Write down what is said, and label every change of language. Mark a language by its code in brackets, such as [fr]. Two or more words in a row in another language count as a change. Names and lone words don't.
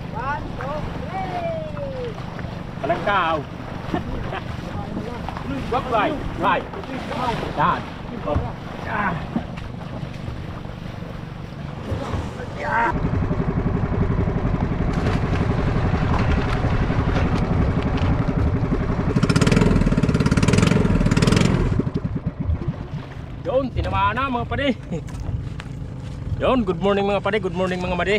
[en] One, two, three. [bik] Palangkaw. Wag right. Right. Yan. Ah. Yeah. [tl] Yun, tinamaan na mga pade. Yun, [en] good morning [tl] mga pade, [en] good morning [tl] mga made.